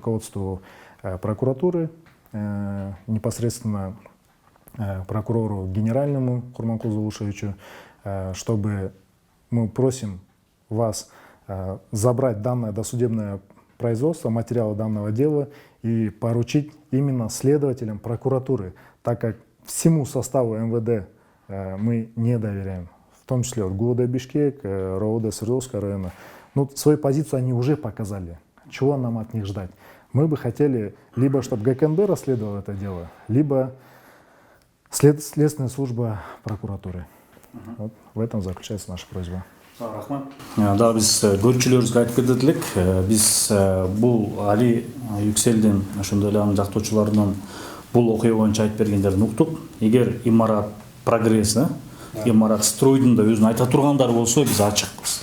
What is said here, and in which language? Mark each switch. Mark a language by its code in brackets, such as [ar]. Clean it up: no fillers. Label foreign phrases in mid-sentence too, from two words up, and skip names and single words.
[ru] руководству прокуратуры, непосредственно прокурору генеральному Курманкулу Улушевичу, чтобы мы просим вас забрать данное досудебное производство, материалы данного дела и поручить именно следователям прокуратуры, так как всему составу МВД мы не доверяем, в том числе ГУВД Бишкек, РОВД Свердловского района. Ну, свою позицию они уже показали. Чего нам от них ждать? Мы бы хотели либо, чтобы ГКНБ расследовал это дело, либо следственная служба прокуратуры. Вот в этом заключается наша просьба. [ky] Рахмат. Да, биз көрүүчүлөрүбүзгө айтып кетет элек, биз бул Али Юкселдин, ошондой эле анын жактоочуларынын бул окуя боюнча айтып бергендерин уктук. Эгер имарат прогресс, имарат стройдун да өзүн айта тургандары болсо, биз ачыкпыз.